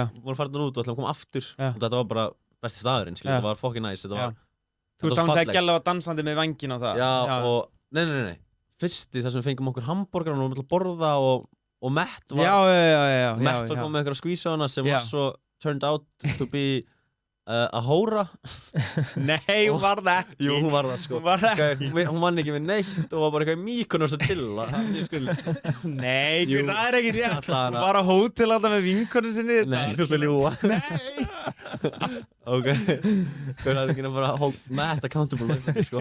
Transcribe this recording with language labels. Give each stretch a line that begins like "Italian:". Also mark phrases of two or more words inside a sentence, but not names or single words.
Icelandic: vorum farin út og ætlum að koma aftur Já. og þetta var bara besti staðurinn, Já. þetta var
English: fucking nice,
Icelandic: þetta Já. var Þú þetta veist, var þegar fallegt. Gjalla var dansandi með vængin á það. Já, og nei. Fyrsti þar sem við fengum okkur hambúrgar og við ætlum að borða og Matt var Matt var komið með eitthvað skvísa á hana sem var svo
English: turned out to be a
Icelandic: hóra. Nei, hún var það ekki. Jú, hún var það sko. Hún var það ekki. Hún vann ekki við neitt og var bara eitthvað í Mykonos að chilla. Nei, Jú. það er ekki rétt. Alla hana. Hún var á hótel alltaf með vinkonu sinni. Nei, þú ætla að ljúga. Nei. Ok. Hvernig er ekki að bara
English: hold Matt accountable
Icelandic: sko.